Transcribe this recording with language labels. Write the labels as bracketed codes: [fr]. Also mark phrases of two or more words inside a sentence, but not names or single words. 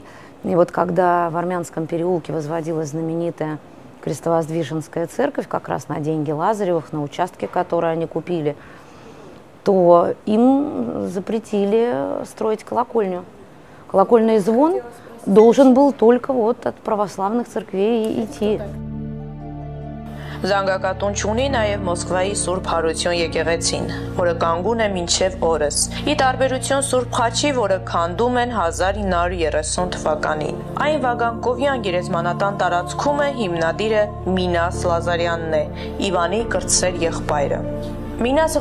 [ru] И вот когда в Армянском переулке возводилась знаменитая Крестовоздвиженская церковь, как раз на деньги Лазаревых, на участке, который они купили, то им запретили строить колокольню. Колокольный звон должен был только вот от православных церквей идти. [hy] Զանգակատուն չունի նաև Մոսկվայի Սուրբ Հարություն եկեղեցին, որը կանգուն է մինչև օրս։ Ի տարբերություն Սուրբ Խաչի, որը քանդում են 1930 թվականին։ Այն Վագանկովյան գերեզմանատան տարածքում է, հիմնադիրը Մինաս Լազարյանն է, Իվանի կրտսեր եղբայրը։ Մինասը